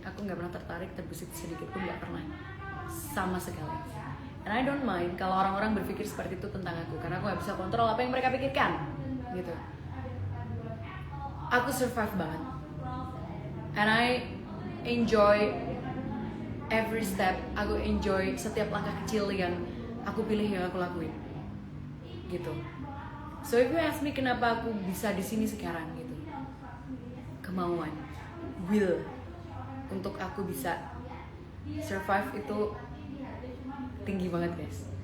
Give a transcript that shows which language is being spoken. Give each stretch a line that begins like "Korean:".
Indonesian: Aku nggak pernah tertarik, terbesit sedikit pun nggak pernah sama sekali.
English: And I don't mind
Indonesian: kalau orang-orang berpikir seperti itu tentang aku, karena aku nggak bisa kontrol apa yang mereka pikirkan, gitu. Aku survive banget,
English: and I enjoy every step.
Indonesian: Aku enjoy setiap langkah kecil yang aku pilih, yang aku lakuin, gitu.
English: So if you ask me
Indonesian: kenapa aku bisa di sini sekarang, gitu, kemauan, will untuk aku bisa survive itu tinggi banget guys.